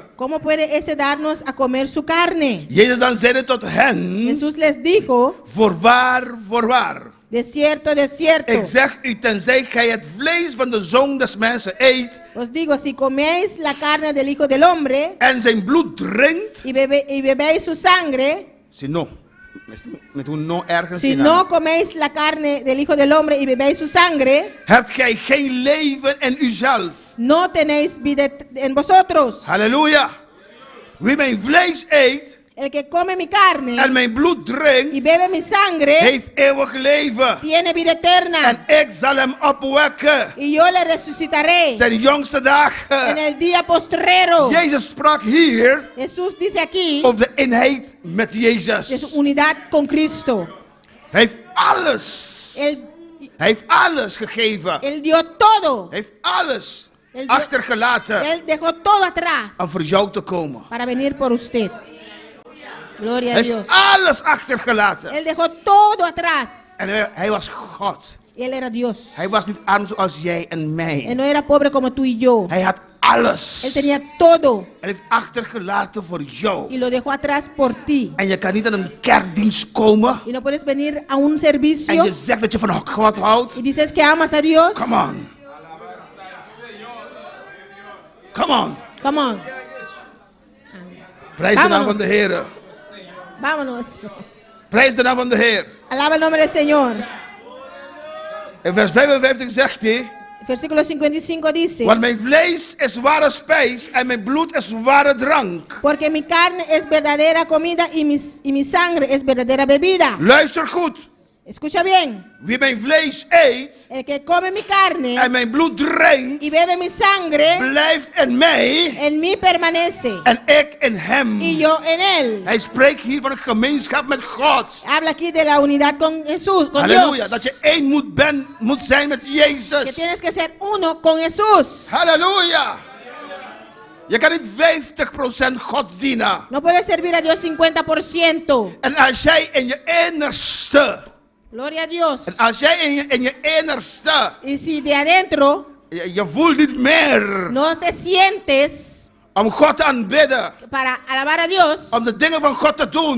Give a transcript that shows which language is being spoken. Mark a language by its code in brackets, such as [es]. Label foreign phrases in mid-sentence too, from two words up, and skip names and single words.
[es] ¿cómo puede ese darnos a comer su carne? [nl] Jezus dan zeide tot hen, [es] Jesús les dijo, [nl] voorwaar, [es] de cierto, de cierto, [nl] ik zeg u, tenzij gij het vlees van de Zoon des Mensen eet [es] os digo, si coméis la carne del Hijo del Hombre [nl] en zijn bloed drinkt, [es] y bebéis su sangre, si no, met hoe no ergens si [nl] in [es] no [nl] aan. [es] coméis la carne del Hijo del Hombre y bebéis su sangre, [nl] Hebt gij geen leven in uzelf. [es] no tenéis vida en vosotros. [nl] Halleluja. Wie mijn vlees eet [es] El que come mi carne [nl] en mijn bloed [es] y [nl] drinkt, [es] bebe mi sangre, [nl] heeft eeuwig leven. [es] tiene vida eterna. [nl] En ik zal hem opwekken [es] Y yo le resucitaré [nl] ten jongste [es] en [nl] dagen. [es] el día postrero. [nl] Jezus sprak hier [es] Jesús dice aquí [nl] over de eenheid met [es] de su [nl] Jezus. [es] unidad con Cristo. [nl] Hij heeft alles. [es] Él, [nl] Hij heeft alles gegeven. [es] él dio todo. [nl] Hij heeft alles [es] Él, [nl] achtergelaten [es] él dejó todo atrás [nl] om voor jou te komen. [es] para venir por usted. Gloria a [nl] Hij [es] Dios. [nl] heeft alles achtergelaten. [es] Él dejó todo atrás. [nl] En hij was God. [es] Y él era Dios. [nl] Hij was niet arm zoals jij en [es] Él [nl] mij. [es] no era pobre como tú y yo. [nl] Hij had alles. [es] Él tenía todo [nl] Hij heeft achtergelaten voor jou. [es] y lo dejó atrás por ti. [nl] En je kan niet aan een kerkdienst komen. [es] Y no puedes venir a un [nl] En [es] servicio [nl] je zegt dat je van God houdt. [es] y dices que amas a Dios. [en] Come on. Come on. Come on. [nl] Prijs de naam [es] Vámonos. [nl] van de Heer. [es] Vámonos. [nl] Prijs de naam van de Heer. [es] Alaba el nombre del Señor. [nl] In vers 55 zegt hij. [es] Versículo 55 dice, [nl] Want mijn vlees is ware spijs en mijn bloed is ware drank. [es] porque mi carne es verdadera comida y mi sangre es verdadera bebida. [nl] Luister goed. [es] Escucha bien, [nl] Wie mijn vlees eet [es] el que come mi carne [nl] en mijn bloed drinkt, [es] y bebe mi sangre, [nl] blijft in mij [es] en mí permanece [nl] en ik in hem. [es] y yo en él. [nl] Hij spreekt hier van een gemeenschap met God. [es] Habla aquí de la unidad con Jesús, con [nl] Halleluja. [es] Dios. [nl] Dat je één moet zijn met [es] Que [nl] Jezus. [es] tienes que ser uno con Jesús. [nl] Halleluja. Je kan niet 50% God dienen. [es] No puedes servir a Dios 50%. [nl] En als jij in je innerste, [es] Gloria a Dios. [nl] en als jij in je innerste, [es] Y si de adentro [nl] je voelt niet meer [es] no te sientes [nl] om God te aanbidden, [es] para alabar a Dios, [nl] om de dingen van God te doen.